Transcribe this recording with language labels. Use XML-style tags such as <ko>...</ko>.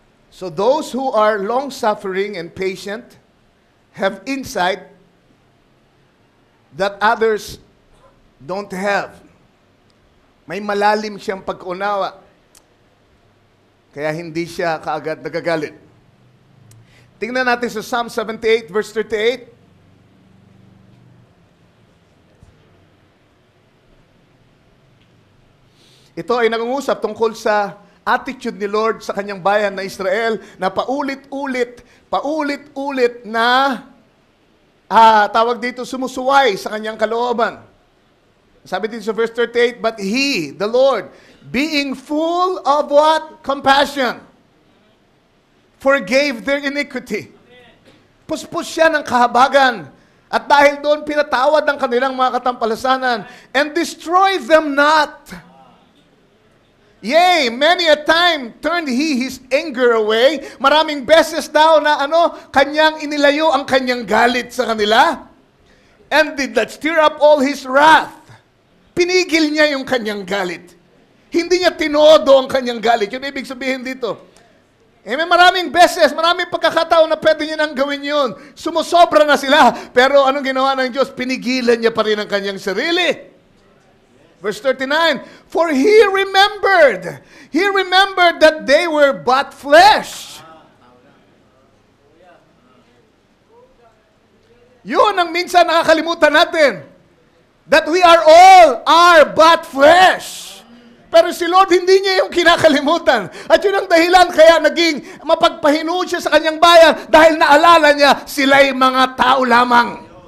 <en>So those who are long-suffering and patient have insight that others don't have.</en> <tl>May malalim siyang pag-unawa. Kaya hindi siya kaagad nagagalit. Tingnan natin sa Psalm 78 verse 38. Ito ay nangungusap tungkol sa attitude ni Lord sa kanyang bayan na Israel na paulit-ulit na tawag dito sumusuway sa kanyang kalooban. Sabi dito sa</tl> <en>verse 38, But He, the Lord, being full of what? Compassion, forgave their iniquity.</en> <tl>Puspos siya ng kahabagan. At dahil doon pinatawad ng kanilang mga katampalasanan</tl> <en>and destroy them not. Yea, many a time turned He His anger away.</en> <tl>Maraming beses daw na kanyang inilayo ang kanyang galit sa kanila.</tl> <en>And did not stir up all His wrath.</en> <tl>Pinigil niya yung kanyang galit. Hindi niya tinodo ang kanyang galit. Yun ibig sabihin dito. Amen. Maraming beses, maraming pagkakataon na pwede niya nang gawin yun. Sumusobra na sila. Pero anong ginawa ng Diyos? Pinigilan niya pa rin ang kanyang sarili.</tl> <en>Verse 39, for He remembered that they were but flesh.</en> <tl>Yun ang minsan nakakalimutan natin.</tl> <en>That we are but flesh.</en> <tl>Pero si Lord, hindi niya yung kinakalimutan. At yun ang dahilan kaya naging mapagpahinood siya sa kanyang bayan dahil naalala niya, sila'y mga tao lamang.</tl>